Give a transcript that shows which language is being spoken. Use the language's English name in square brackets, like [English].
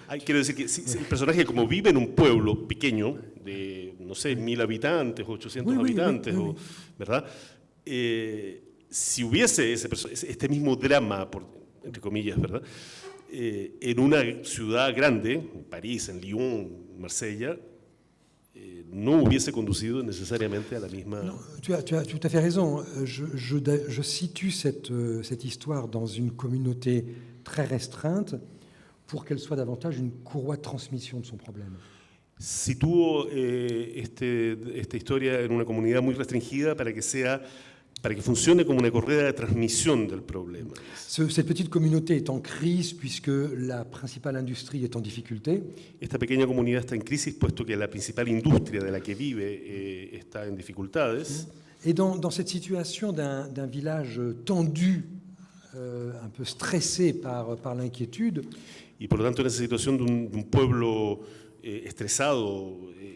[Spanish] Quiero decir que si el personaje, como vive en un pueblo pequeño, de, no sé, 1000 habitantes, 800 habitantes, ¿verdad? Si hubiese este mismo drama, entre comillas, ¿verdad? En una ciudad grande, en París, en Lyon, Marsella, no hubiese conducido necesariamente a la misma... [French] Non, tu as tout à fait raison. Je situe cette histoire dans une communauté très restreinte pour qu'elle soit davantage une courroie de transmission de son problème. [Spanish] Sitúo esta historia en una comunidad muy restringida para que funcione como una correa de transmisión del problema. [French] Cette petite communauté est en crise puisque la principale industrie est en difficulté. [Spanish] Esta pequeña comunidad está en crisis puesto que la principal industria de la que vive está en dificultades. [French] Et dans cette situation d'un village tendu, un peu stressé par l'inquiétude, [Spanish] y por lo tanto en esa situación de un pueblo estresado